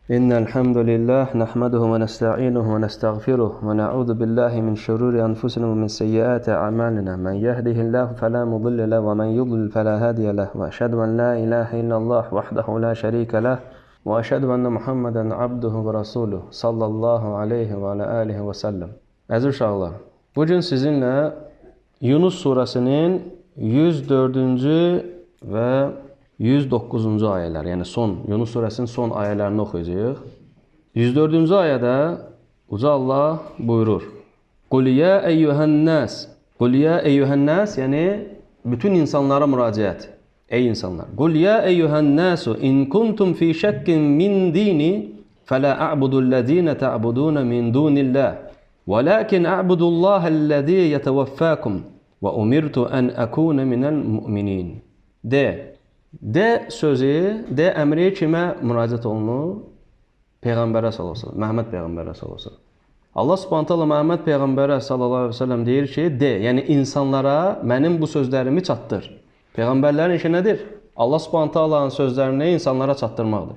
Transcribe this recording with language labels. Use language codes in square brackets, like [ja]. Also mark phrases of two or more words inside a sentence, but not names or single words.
[ar] إن الحمد لله نحمده ونستعينه ونستغفره ونعوذ بالله من شرور أنفسنا ومن سيئات أعمالنا من يهده الله فلا مضل له ومن يضلل فلا هادي له وأشهد أن لا إله إلا الله وحده لا شريك له وأشهد أن محمدا عبده ورسوله صلى الله عليه وعليه وسلم. [az] Əziz uşaqlar, bugün sizinlə Yunus surəsinin 104-cü və 109-cu ayələr, yəni Yunus surəsinin son ayələrini oxuyacağıq. 104-cü ayədə Uca Allah buyurur: [ar] قل يا أيها الناس. قل يا أيها الناس, [az] yəni bütün insanlara müraciət. Ey insanlar. [ar] قل يا أيها الناس إن كنتم في شك من ديني فلا أعبد الذين تعبدون من دون الله. ولكن أعبد الله الذي يتوفاكم وأمرت أن أكون من المؤمنين. [az] De sözü, de əmri kimə müraciət olunur? Peyğəmbərə [ar] صلى الله عليه وسلم, [az] Məhəmməd Peyğəmbərə [ar] صلى الله عليه وسلم. [az] Allah [ar] سبحانه تعالى [az] Məhəmməd Peyğəmbərə [ar] صلى الله عليه وسلم [az] deyir ki, de, yəni insanlara mənim bu sözlərimi çatdır. Peyğəmbərlərin işi nədir? Allah [ar] سبحانه تعالى'nın [az] sözlərini insanlara çatdırmaqdır.